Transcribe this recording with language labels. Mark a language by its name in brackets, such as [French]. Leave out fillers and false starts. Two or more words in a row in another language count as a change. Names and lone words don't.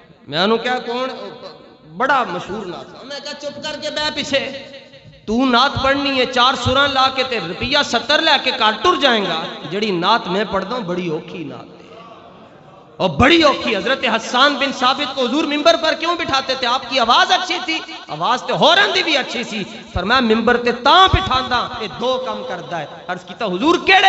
[Punjabi] میں انہوں کیا کون بڑا مشہور نعت خان، میں کہا چپ کر کے بے پیچھے، تو نعت پڑھنی ہے 4 سراں لا کے تے روپیہ 70 لے کے کار ٹر جائیں گا. [Urdu] جڑی نعت میں پڑھتا ہوں بڑی اوکھی نعت ہے اور بڑی اوکھی. حضرت حسان بن ثابت کو حضور ممبر پر کیوں بٹھاتے تھے؟ آپ کی آواز اچھی تھی، آواز [Punjabi] تے ہورن دی بھی اچھی سی. فرمایا ممبر تے تاں بٹھاندا اے 2 کام کردا ہے. عرض کیتا حضور کیڑے؟